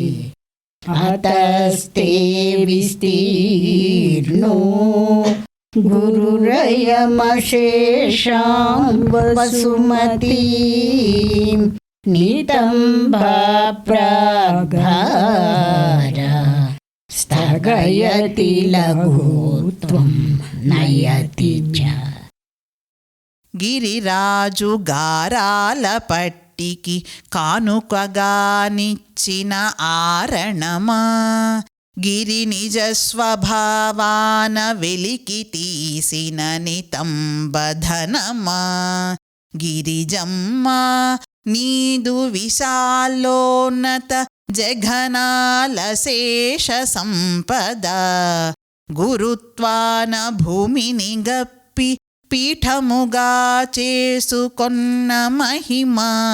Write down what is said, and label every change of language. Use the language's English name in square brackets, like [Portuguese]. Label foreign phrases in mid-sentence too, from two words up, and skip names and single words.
[Sanskrit] अतस्ते विस्तीर्णो गुरुरयमशेषां वसुमतीं नितम्बा प्राग्भार स्थगयति लघुत्वं नयति च। [Telugu] గిరిరాజు గారాల పట్టికి కానుకగానిచ్చిన ఆరణమా, గిరి నిజ స్వభావాన వెలికి తీసిన నితంబధనమా, గిరిజమ్మ నీదు విశాలోన్నత జఘనాల శేష సంపద, గురుత్వాన భూమిని గప్పి పీఠముగా చేసుకొన్న మహిమా.